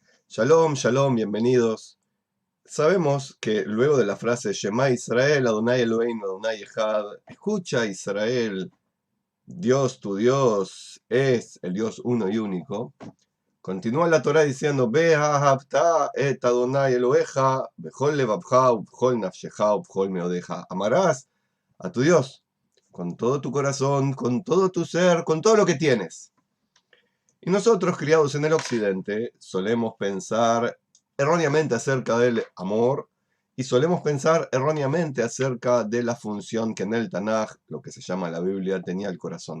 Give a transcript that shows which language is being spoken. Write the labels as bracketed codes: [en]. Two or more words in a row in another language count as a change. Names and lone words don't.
[he] שלום, שלום, [es] bienvenidos. Sabemos que luego de la frase [he] שמע ישראל, אדני אלהינו, אדני אחד, [es] escucha Israel, Dios tu Dios es el Dios uno y único. Continúa la Torá diciendo, [he] ואהבת את אדני אלהיך, בכל לבבך, ובכל נפשך, ובכל מאדך. [es] Amarás a tu Dios con todo tu corazón, con todo tu ser, con todo lo que tienes. Y nosotros, criados en el occidente, solemos pensar erróneamente acerca del amor y solemos pensar erróneamente acerca de la función que en el Tanaj, lo que se llama la Biblia, tenía el corazón.